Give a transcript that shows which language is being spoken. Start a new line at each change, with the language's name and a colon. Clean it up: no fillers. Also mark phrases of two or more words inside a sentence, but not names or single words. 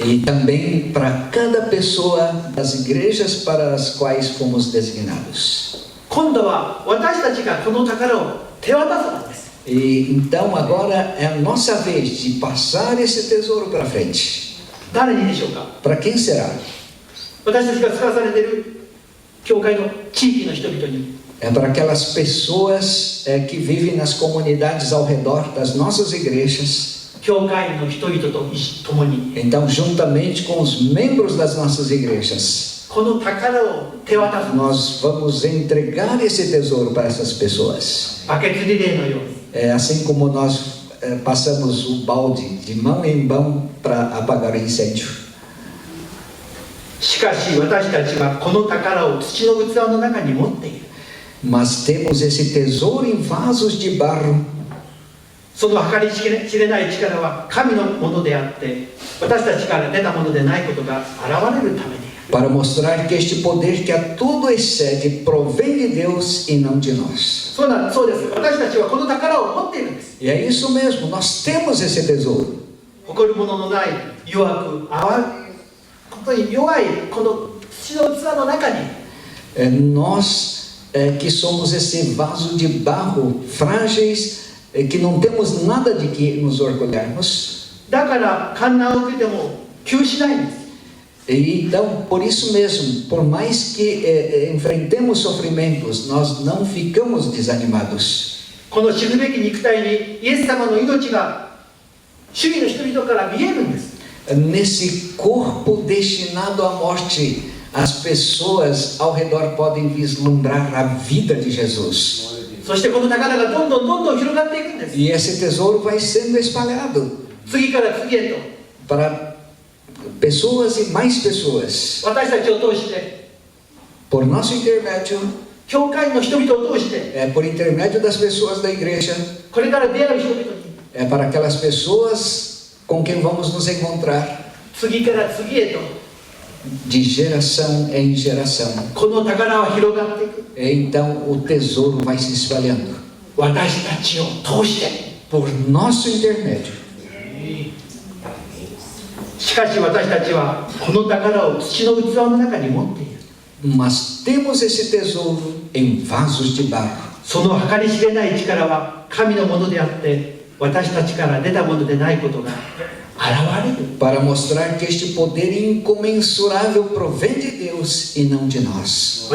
Portuguese: E também para cada pessoa das igrejas para as quais fomos designados.
Japanese: 今度は私たちがこの宝を手渡す番です。
Portuguese: E então agora é a nossa vez de passar esse tesouro para frente.
Japanese: 誰にでしょうか。
Portuguese: Para quem será?
Japanese: 私たちが使わされている教会の地域の人々に、
Portuguese: É para aquelas pessoas que vivem nas comunidades ao redor das nossas igrejas.
Japanese: 教会の人々と共に、
Portuguese: Então, juntamente com os membros das nossas igrejas,
Japanese: この宝を手渡す。
Portuguese: nós vamos entregar esse tesouro para essas pessoas.
Japanese: バケツリレーのように。
Portuguese: É assim como nós passamos o balde de mão em mão para apagar o incêndio.
Japanese: しかし私たちはこの宝を土の器の中に持っている。
Portuguese: Mas temos esse tesouro em vasos de barro.
Japanese: その計り知れない力は神のものであって、私たちから出たものでないことが現れるために。
Portuguese: Para mostrar que este poder que a tudo excede provém de Deus e não de nós.
Japanese: そうです。私たちはこの宝を持っているんです。
Portuguese: E é isso mesmo, nós temos esse tesouro.
Japanese: 誇るもののない弱く本当に弱いこの土の器の中に。
Portuguese: Nós que somos esse vaso de barro, frágeis, que não temos nada de que nos orgulharmos.
Japanese: だから患難を受けても窮しないんです。
Portuguese: Então, por isso mesmo, por mais que enfrentemos sofrimentos, nós não ficamos desanimados.
Japanese: この死ぬべき肉体にイエス様の命が周囲の人々から見えるんです。
Portuguese: Nesse corpo destinado à morte, as pessoas ao redor podem vislumbrar a vida de Jesus.
Japanese: そしてこの宝がどんどん広がっていくんです。
Portuguese: E esse tesouro vai sendo espalhado
Japanese: 次から次へと
Portuguese: para pessoas e mais pessoas.
Japanese: 私たちを通して、
Portuguese: Por nosso intermédio,
Japanese: 教会の人々を通して、
Portuguese: por intermédio das pessoas da igreja,
Japanese: これから出会う人々に、
Portuguese: para aquelas pessoas com quem vamos nos encontrar
Japanese: 次から次へと
Portuguese: de geração em geração.
Japanese: この宝は広がっていく。
Portuguese: Então o tesouro vai se espalhando
Japanese: 私たちを通して。
Portuguese: por nosso intermédio.
Japanese: しかし私たちはこの宝を土の器の中に持っている。
Portuguese: Mas temos esse tesouro em vasos de barro.
Japanese: その計り知れない力は神のものであって私たちから出たものでないことが現れる。
Portuguese: Para mostrar que este poder incomensurável provém de Deus e não de nós.